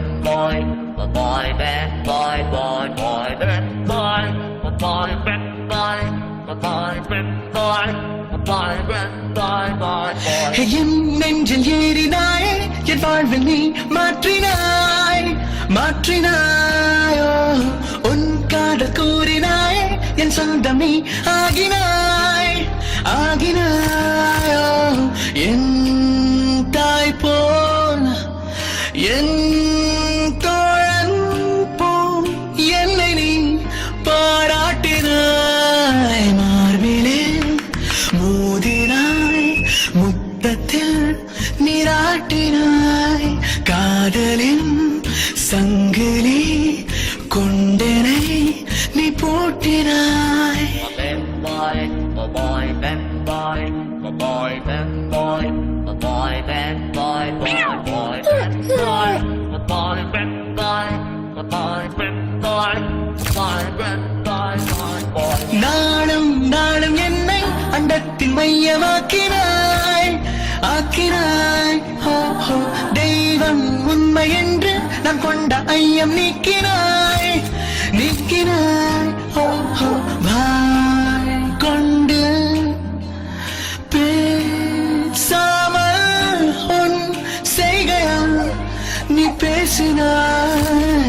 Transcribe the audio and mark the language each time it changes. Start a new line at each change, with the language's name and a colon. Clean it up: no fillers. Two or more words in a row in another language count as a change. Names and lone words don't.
English: boy, boy, bad boy, boy, boy, bad boy, boy, bad boy, boy, bad boy, boy, bad boy, boy, boy.
Tamil: என் நெஞ்சில் ஏறினாய், என் வாழ்வில் நீ மாற்றினாய், மாற்றினாயோ. உன் காதல் கூறினாய், என் சொந்தம் நீ ஆகினாய், ஆகினாயோ. என் தாய் போல் என் தோழன் போல் என்னை நீ பாராட்டினாய். மார்பிலே மோதினாய், முத்தத்தில் நீராட்டினாய். காதலின் சங்கிலி கொண்டனை நீ போட்டினாய்.
English: Boy, bad boy, boy, bad boy, boy, bad boy, boy, boy, bad boy, boy, bad boy, boy, bad boy, boy, bad boy, boy, boy.
Tamil: நாளும் நாளும் என்னை அண்டத்தின் மையமாக்கினாய், ஆக்கினாய். தெய்வம் உண்மை என்று நான் கொண்ட ஐயம் நீக்கினாய், நீக்கினாய். வாய் கொண்டு பேசாமல் உன் செய்கையால் நீ பேசினாய்.